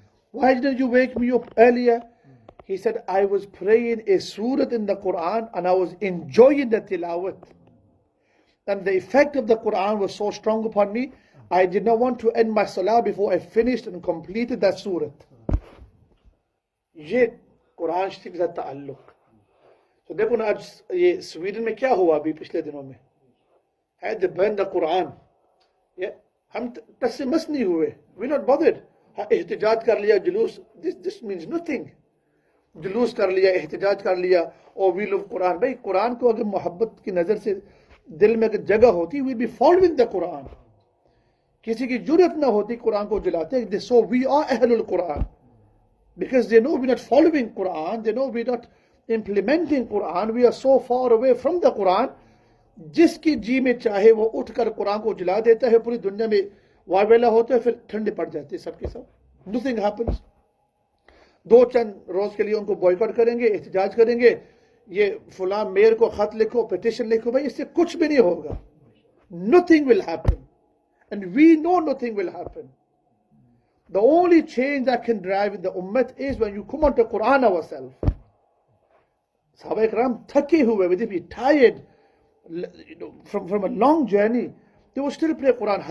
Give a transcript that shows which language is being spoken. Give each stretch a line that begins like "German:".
English: Why didn't you wake me up earlier? He said, I was praying a surah in the Quran and I was enjoying the tilawat. And the effect of the Quran was so strong upon me, I did not want to end my salah before I finished and completed that surah.
Hindi: ये कुरान शरीफ का ताल्लुक. तो देखो ना आज ये Sweden में क्या हुआ अभी पिछले दिनों में.
English: Had they burned the Quran.
Hindi: Yeah, हम तस्मस नहीं हुए.
English: We're not bothered.
Hindi: एहतिजाज कर लिया जुलूस.
English: This means nothing.
Hindi: जुलूस कर लिया, एहतिजाज कर लिया, और
English: we love Quran.
Hindi: भाई कुरान को अगर मोहब्बत की नजर से दिल में अगर जगह होती,
English: we'll be following the Quran.
Hindi: किसी की जुर्रत ना होती कुरान को जलाते.
English: So we are Ahlul Quran. Because they know we're not following Quran, they know we're not implementing Quran, we are so far away from the Quran.
Hindi: जिसकी जी में चाहे वो उठकर कुरान को जला देता है, पूरी दुनिया में वावेला होता है, फिर ठंडे पड़ जाते हैं सबके सब.
English: Nothing happens.
Hindi: दो चंद रोज के लिए उनको बॉयकॉट करेंगे, एहतिजाज करेंगे, ये फलां मेयर को खत लिखो, पिटिशन लिखो. भाई इससे कुछ भी नहीं होगा.
English: Nothing will happen. And we know nothing will happen. The only change that can drive in the ummah is when you come onto Quran ourselves. Sahaba Ikram
Hindi: thake huए,
English: they be tired, from a long journey. They will still pray Quran.